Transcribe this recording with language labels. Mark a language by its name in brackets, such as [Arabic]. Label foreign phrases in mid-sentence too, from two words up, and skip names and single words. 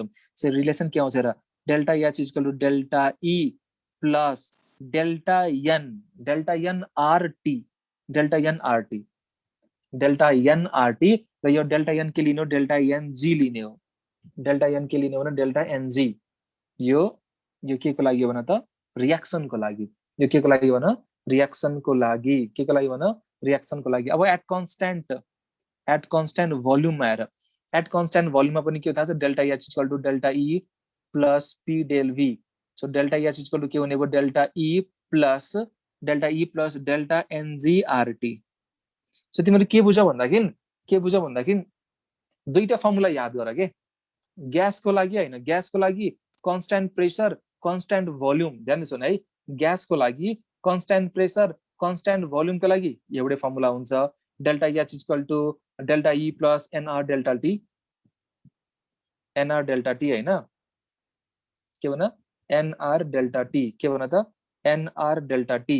[English] so relation [Nepali] के आउँछ र [English] delta H equal to delta E plus delta n RT, delta nRT [Nepali] र यो [English] delta n [Nepali] के लिने हो, [English] delta ng [Nepali] लिने हो, [English] delta n [Nepali] के लिने हो भने [English] delta ng. [Nepali] यो के को लागि हो भने त रियाक्सनको लागि, यो के को लागि भन रियाक्सनको लागि, के को लागि भन रियाक्सनको लागि। अब [English] at constant volumeमा [Nepali] हेर, [English] at constant volumeमा [Nepali] पनि के थाहा छ, [English] delta H equal to delta E plus P del V. so delta H equal to [Nepali] के हुने भयो, [English] delta E plus delta nGRT. [Nepali] सो तिमीले के बुझ भन्दाखेरि दुईटा फर्मुला याद गर के, ग्यासको लागि हैन, ग्यासको लागि [English] constant pressure constant volume, [Nepali] ध्यान दिनु है, ग्यासको लागि [English] constant pressure constant volumeको [Nepali] लागि एउटै फर्मुला हुन्छ, [English] delta H equal to delta E plus nR delta T, [Nepali] हैन के भन [English] nR delta T, [Nepali] के भन त [English] nR delta T.